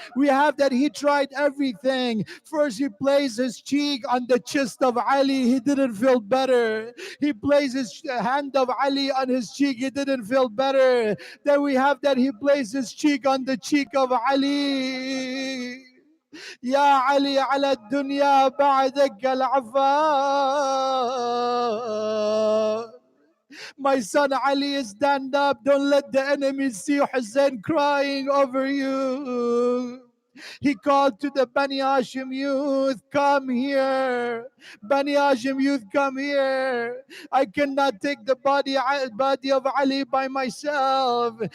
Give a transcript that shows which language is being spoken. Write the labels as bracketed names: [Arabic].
[English] We have that he tried everything. First he placed his cheek on the chest of Ali. He didn't feel better. He placed his hand of Ali on his cheek. He didn't feel better. Then we have that he placed his cheek on the cheek of Ali. [Arabic] يا علي على الدنيا بعدك العفا. [English] My son Ali, stand up. Don't let the enemy see Hussein crying over you. He called to the Bani Hashim youth, come here. Bani Hashim youth, come here. I cannot take the body of Ali by myself.